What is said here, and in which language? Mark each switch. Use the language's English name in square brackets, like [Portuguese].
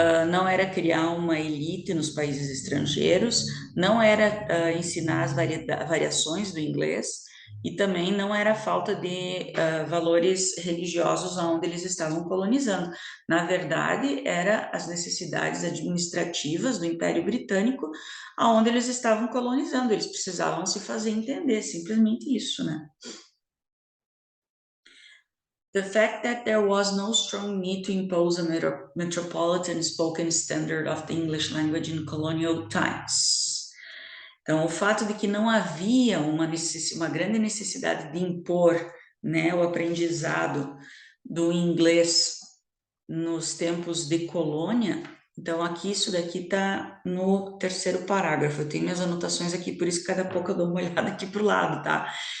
[Portuguese] Não era criar uma elite nos países estrangeiros, não era ensinar as variações do inglês, e também não era falta de valores religiosos onde eles estavam colonizando. Na verdade, era as necessidades administrativas do Império Britânico, aonde eles estavam colonizando, eles precisavam se fazer entender, simplesmente isso, né? [English] The fact that there was no strong need to impose a metropolitan spoken standard of the English language in colonial times. [Portuguese] Então, o fato de que não havia uma grande necessidade de impor, né, o aprendizado do inglês nos tempos de colônia, então aqui isso daqui está no terceiro parágrafo, eu tenho minhas anotações aqui, por isso que cada pouco eu dou uma olhada aqui para o lado, tá?